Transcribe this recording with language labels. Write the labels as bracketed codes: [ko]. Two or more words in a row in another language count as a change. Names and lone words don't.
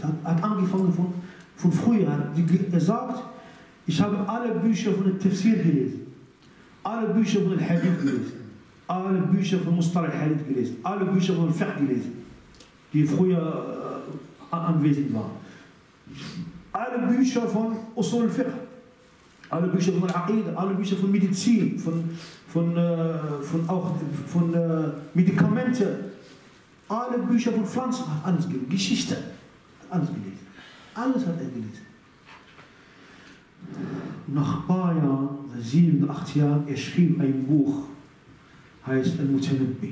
[de] Er hat angefangen von früher. Er sagt, ich habe alle Bücher von der Tafsir gelesen, alle Bücher von der Hadith gelesen, alle Bücher von [ar] مصطلح الحديث [de] gelesen, alle Bücher von Fiqh gelesen, die früher anwesend waren. Alle Bücher von [ar] أصول الفقه, [de] alle Bücher von Al-Aqidah, alle Bücher von Medizin, von Medikamente, alle Bücher von Pflanzen, hat alles gelesen, Geschichte, hat alles gelesen. Alles hat er gelesen. Nach ein paar Jahren, 7, 8 Jahren, er schrieb ein Buch, heißt Al-Mutanabbi.